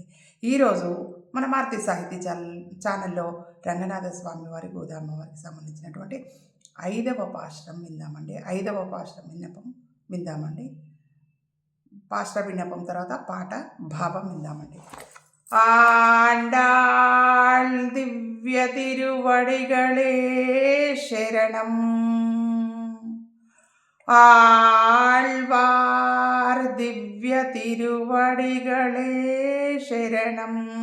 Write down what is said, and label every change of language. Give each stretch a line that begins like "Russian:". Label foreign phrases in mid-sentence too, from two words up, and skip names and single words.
Telugu: ఈరోజు మన మారుతి సాహితీ ఛానల్లో రంగనాథ స్వామి వారి గోదామ్మ వారికి సంబంధించినటువంటి 5వ పాశురం విందామండి. 5వ పాశురం విందామండి. పాశుర విన్నపం తర్వాత పాట భావం విందామండి.
Tamil: ஆண்டாள் திவ்ய திருவடிகளே சரணம். ஆழ்வார் திவ்ய திருவடிகளே சரணம்.